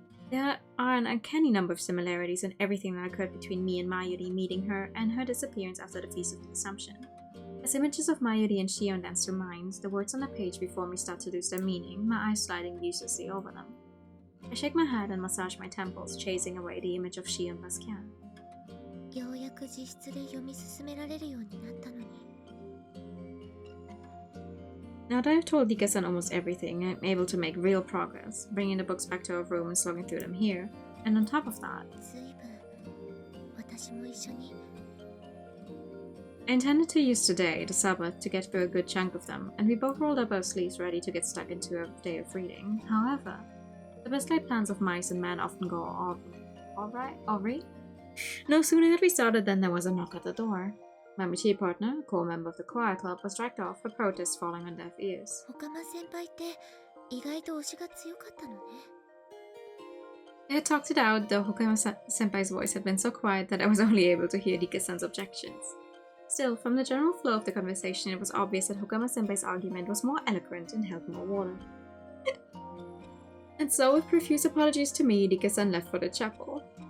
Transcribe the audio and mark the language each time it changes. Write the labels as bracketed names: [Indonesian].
[English] There are an uncanny number of similarities in everything that occurred between me and Mayuri meeting her and her disappearance after the Feast of the Assumption. As images of Mayuri and Shion dance through minds, the words on the page before me start to lose their meaning, my eyes sliding uselessly over them. I shake my head and massage my temples, chasing away the image of Shion Basquiat. [Japanese] ようやく自室で読み進められるようになったのに [English] Now that I've told Rika-san almost everything, I'm able to make real progress, bringing the books back to our room and slogging through them here. And on top of that, [Japanese] ずいぶん私も一緒に [English] I intended to use today, the Sabbath, to get through a good chunk of them, and we both rolled up our sleeves ready to get stuck into a day of reading. However, the best laid plans of mice and men often go awry. No sooner had we started than there was a knock at the door. My mature partner, a core member of the choir club, was dragged off, her protests falling on deaf ears. [Japanese] 岡間先輩って意外と推しが強かったのね [English] I had talked it out, though Hokama-senpai's voice had been so quiet that I was only able to hear Rika-san's objections. Still, from the general flow of the conversation, it was obvious that Hokama-senpai's argument was more eloquent and held more water. And so, with profuse apologies to me, Rikka-san left for the chapel.